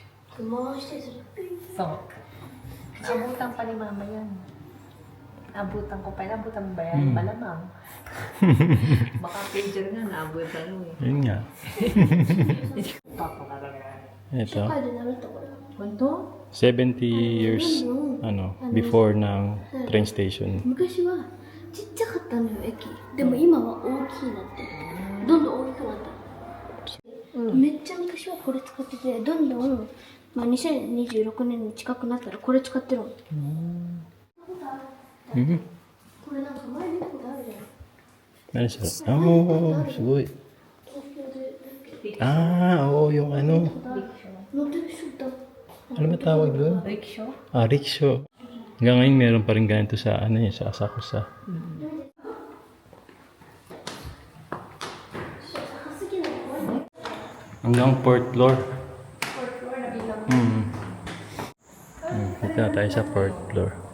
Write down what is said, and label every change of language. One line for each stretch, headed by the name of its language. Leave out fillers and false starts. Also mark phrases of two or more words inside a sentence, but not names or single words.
Japanese: 回してする。
Filipino: So, naabutan pa ni mama yan. Naabutan ko pa. Naabutan mo ba yan? Malamang. Baka pager nga, naabutan mo eh. Yun nga. Papa ka talaga. 'Ito.
Japanese: 社会で習ったから。 Kunto?
English: 70 years before ng train station.
Japanese: 昔はちっちゃかったのよ、駅。でも今は大きいなって。どんどん大きくなった。めっちゃ昔はこれ使ってて、どんどん、まあ、2026年に近くなったらこれ使ってるの。 Mhm. これなんか前見たことあるじゃん。
Filipino: Ano siya? Oh, sugoy.
Japanese: 東京で。
Filipino: Oo, yung ano.
Japanese: 乗ってる人いた。
Filipino: Ano ba tawag doon?
English: Rickshaw? Rickshaw.
Filipino: Hanggang ngayon meron pa rin ganito sa sa Asakusa. Hanggang 4th floor. Dito na tayo sa 4th floor.